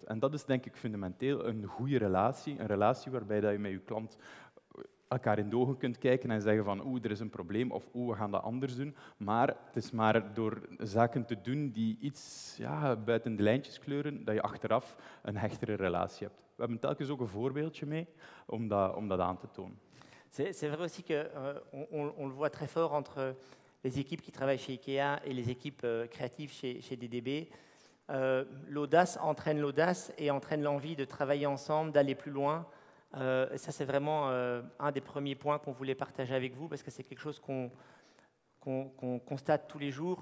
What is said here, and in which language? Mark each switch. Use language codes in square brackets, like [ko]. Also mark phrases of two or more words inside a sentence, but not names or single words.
[nl] En dat is denk ik fundamenteel een goede relatie. Een relatie waarbij dat je met je klant elkaar in de ogen kunt kijken en zeggen van er is een probleem of we gaan dat anders doen. Maar het is maar door zaken te doen die iets buiten de lijntjes kleuren, dat je achteraf een hechtere relatie hebt. We hebben telkens ook een voorbeeldje mee om dat aan te tonen. [fr] C'est vrai aussi qu'on le voit très fort entre les équipes qui travaillent chez IKEA et les équipes créatives chez DDB. L'audace entraîne l'audace et entraîne l'envie de travailler ensemble, d'aller plus loin. Et ça, c'est vraiment un des premiers points qu'on voulait partager avec vous parce que c'est quelque chose qu'on constate tous les jours.